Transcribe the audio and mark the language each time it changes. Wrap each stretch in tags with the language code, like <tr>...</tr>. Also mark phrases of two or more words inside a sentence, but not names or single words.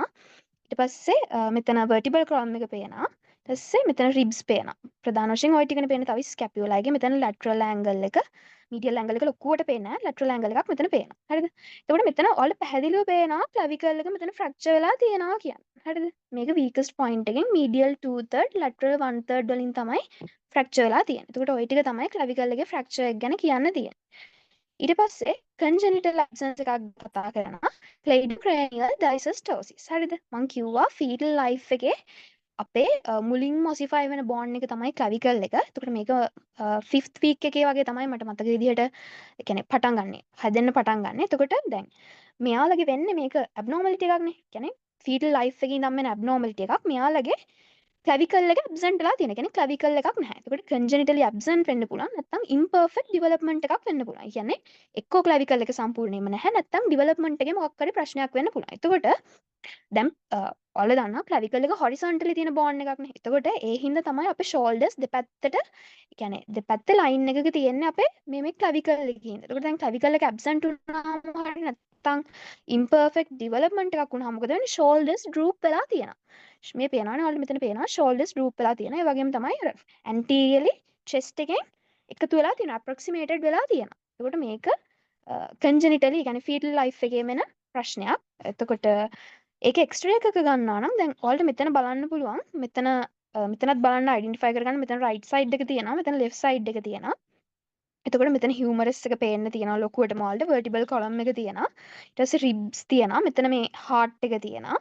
<si>ඊට පස්සේ මෙතන</si> <en>vertebral column</en> <si>එක පේනවා. ඊට පස්සේ මෙතන ribs පේනවා. ප්‍රධාන වශයෙන් ওই ටිකනේ පේන්නේ. තව ස්කැපියුලා එකේ මෙතන</si> <en>lateral angle</en> <si>එක,</si> <en>medial angle</en> <si>එක ලොකුවට පේන්නේ නැහැ.</si> <en>lateral angle</en> <si>එකක් මෙතන පේනවා. හරිද? එතකොට මෙතන ඔයාලට පැහැදිලිව පේනවා clavicle එක මෙතන fracture වෙලා තියෙනවා කියන්නේ. හරිද? මේක</si> <en>weakest point</en> <si>එකෙන්</si> <en>medial 2/3 lateral 1/3</en> <si>වලින් තමයි fracture වෙලා තියෙන්නේ. එතකොට ওই ටික තමයි clavicle එකේ fracture එක ගැන කියන්න තියෙන්නේ. ඊට පස්සේ</si> <en>congenital absence</en> <si>එකක් කතා කරනවා.</si> <en>cleidocranial dysostosis.</en> <si>හරිද? මං කිව්වා</si> <en>fetal life</en> <si>එකේ අපේ මුලින්ම ඔසිෆයි වෙන බෝන් එක තමයි clavicle එක. එතකොට මේක</si> <en>5th week</en> <si>එකේ වගේ තමයි මට මතක විදිහට ඒ කියන්නේ පටන් ගන්නෙ. හැදෙන්න පටන් ගන්නෙ. එතකොට දැන් මෙයාලගේ වෙන්නේ මේක abnormality එකක්නේ. කියන්නේ</si> <en>fetal life</en> <si>එකේ ඉඳන් වෙන abnormality එකක්. මෙයාලගේ clavicle එක absent වෙලා තියෙන. කියන්නේ clavicle එකක් නැහැ. එතකොට</si> <en>congenitally absent</en> <si>වෙන්න පුළුවන්. නැත්නම්</si> <en>imperfect development</en> <si>එකක් වෙන්න පුළුවන්. ඒ කියන්නේ එක්කෝ clavicle එක සම්පූර්ණයෙන්ම නැහැ. නැත්නම් development එකේ මොකක් හරි ප්‍රශ්නයක් වෙන්න පුළුවන්. එතකොට දැන් ඔයාලා දන්නවා clavicle එක horizontally තියෙන bone එකක්නේ. එතකොට ඒ හින්දා තමයි අපේ shoulders දෙපැත්තට කියන්නේ දෙපැත්තේ line එකක තියෙන්නේ අපේ මේ clavicle එකකින් හින්දා. එතකොට දැන් clavicle එක absent වුණාම හරි නැත්නම්</si> <en>imperfect development</en> <si>එකක් වුණාම මොකද වෙන්නේ?</si> <en>shoulders droop</en> <si>වෙලා තියෙනවා. මේ පේනවනේ ඔයාලට මෙතන පේනවා</si> <en>shoulders droop</en> <si>වෙලා තියෙනවා. ඒ වගේම තමයි අර</si> <en>anteriorly chest</en> <si>එකෙන් එකතු වෙලා තියෙනවා. approximated වෙලා තියෙනවා. එතකොට මේක congenitally يعني</si> <en>fetal life</en> <si>එකේ වෙන ප්‍රශ්නයක්. එතකොට ඒක එක්ස්රේ එකක ගන්නවා නම් දැන් ඔයාලට මෙතන බලන්න පුළුවන්. මෙතනත් බලන්න අයිඩෙන්ටිෆයි කරගන්න. මෙතන</si> <en>right side</en> <si>එක තියෙනවා. මෙතන</si> <en>left side</en> <si>එක තියෙනවා. එතකොට මෙතන හියුමරස් එක පේන්න තියෙනවා ලොකුවටම ඔයාලට</si> <en>vertebral column</en> <si>එක තියෙනවා. ඊට පස්සේ ribs තියෙනවා. මෙතන මේ heart එක තියෙනවා.</si>